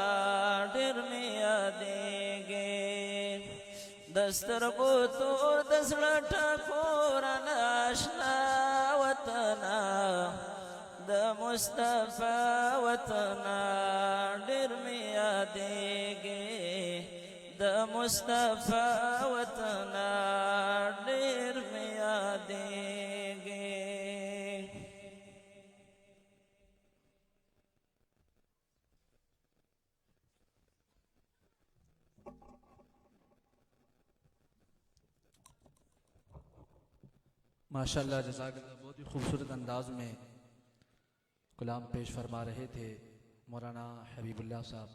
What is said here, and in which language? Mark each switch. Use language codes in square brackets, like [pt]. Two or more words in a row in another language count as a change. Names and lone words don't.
[ps] ډېر مې یادېږي د سترګو تور د زړه ټکوره ناشنا وطنه د مصطفی وطنه ډېر مې یادېږي د مصطفی وطنه ډېر مې یادېږي [ar] ما شاء الله جزاك الله [ur] بہت ہی خوبصورت انداز میں کلام پیش فرما رہے تھے مولانا حبیب اللہ صاحب.